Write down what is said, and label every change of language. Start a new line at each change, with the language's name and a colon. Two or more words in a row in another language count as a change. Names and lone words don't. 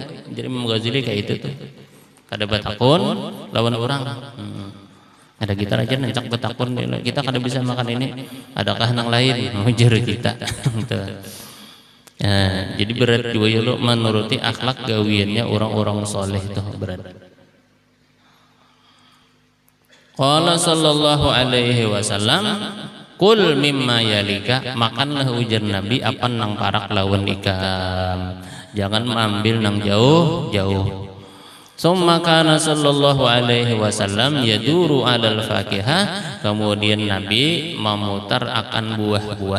Banjar: Jadi Imam Ghazali kayak itu tuh. Kada betakun lawan orang. Ada kita aja nencak betakun, kita kada bisa makan ini. Adakah nang lain mujar kita. Ya, jadi berat juga ya lo menuruti akhlak gawiannya orang-orang soleh itu berat.
Arabic: قال صلى الله عليه وسلم كل مما يليك,
Banjar: makanlah ujar Nabi apa nang parak lawan ikam. Jangan mengambil nang jauh-jauh.
Arabic: ثم كان صلى الله عليه وسلم يدور على الفاكهة,
Banjar: kemudian Nabi memutar akan buah-buah.